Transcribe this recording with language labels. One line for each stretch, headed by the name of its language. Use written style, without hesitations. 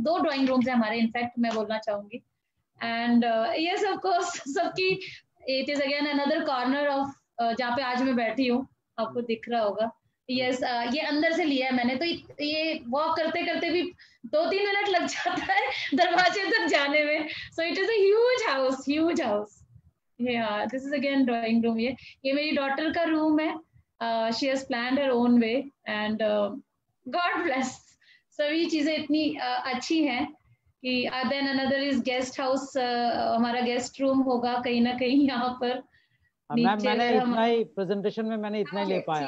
Hindi: 2 drawing rooms है हमारे, in fact मैं बोलना चाहूंगी,
English: and yes of course
Hindi: सबकी,
English: it is again another corner of
Hindi: जहाँ पे आज मैं बैठी हूँ, आपको दिख रहा होगा। यस, ये अंदर से लिया है मैंने, तो ये वॉक करते करते भी 2-3 मिनट लग जाता है दरवाजे तक जाने में।
English: So it is a huge house, huge house. Yeah, this is again drawing room.
Hindi: ये मेरी डॉटर का रूम है,
English: she has planned her own way, and God bless,
Hindi: सभी चीजें इतनी अच्छी हैं कि
English: then another is guest house,
Hindi: हमारा गेस्ट रूम होगा कहीं ना कहीं यहाँ पर। मैंने इतना ही प्रेजेंटेशन में मैंने इतना ही ले पाया।